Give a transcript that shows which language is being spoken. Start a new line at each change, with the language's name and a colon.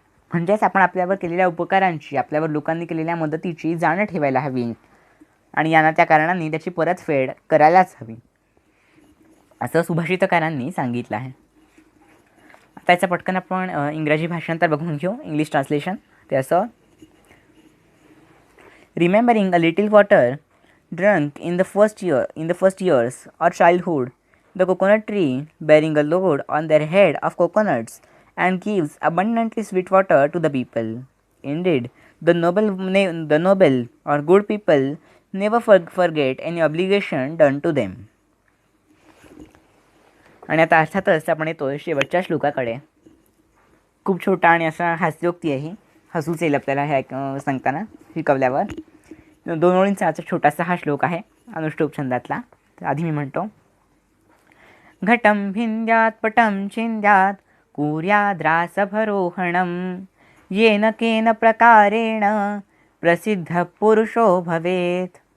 Marathi: म्हणजेच आपण आपल्यावर केलेल्या उपकारांची, आपल्यावर लोकांनी केलेल्या मदतीची जाण ठेवायला हवी आणि यांना त्या कारणांनी त्याची परतफेड करायलाच हवी, असं सुभाषितकारांनी सांगितलं आहे. आता याचं पटकन आपण इंग्रजी भाषांतर बघून घेऊ. इंग्लिश ट्रान्सलेशन ते असं:
English: Remembering a little water drunk in the first years or childhood, the coconut tree bearing a load on their head of coconuts and gives abundantly sweet water to the people. Indeed, the noble or good people never forget any obligation done to them.
Marathi: आणि आता अर्थातच आपण येतो शेवटच्या श्लोकाकडे. खूप छोटा आणि असा हास्योक्ती आहे. हसूच येईल आपल्याला ह्या सांगताना, शिकवल्यावर. 2 ओळींचा असा छोटासा हा श्लोक आहे अनुष्टुप छंदातला. तर आधी मी म्हणतो:
Sanskrit: घटम भिंद्यात पटम छिंद्यात कुर्याद्रासभरोहणम येन केन प्रकारेण प्रसिद्ध पुरुषो भवेत.